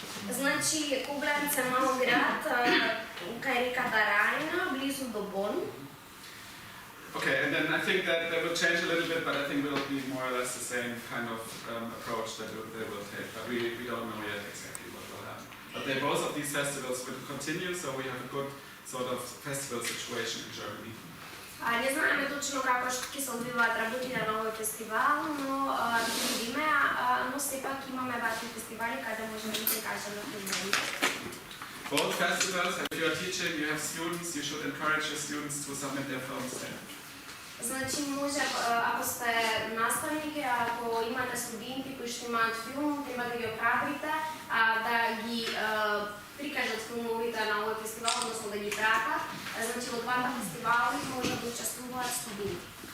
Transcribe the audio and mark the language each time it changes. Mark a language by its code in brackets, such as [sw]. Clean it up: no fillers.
[mk] Значи Кобленц е мал град кај реката Рајна, близу до Бон. [en] Okay, and then I think that will change a little bit, but I think it will be more or less the same kind of approach that they will take. But we don't know yet exactly what will happen. But both of these festivals will continue, so we have a good sort of festival situation in Germany. [mk] Не знаеме точно како ќе се одвиваат работите на овој фестивал, но видиме, но сепак имаме вакви фестивали каде можеме да се кажеме на филмовите. [en] Both festivals, if you are teaching, you have students, you should encourage your students to submit their films there. [mk] Значи може, ако сте наставник, ако имате студенти кои што имаат филм, треба да ги охрабрите, да ги прикажат филмовите на овој фестивал, односно да ги пратат. Значи во двата фестивали може да учествуваат студенти.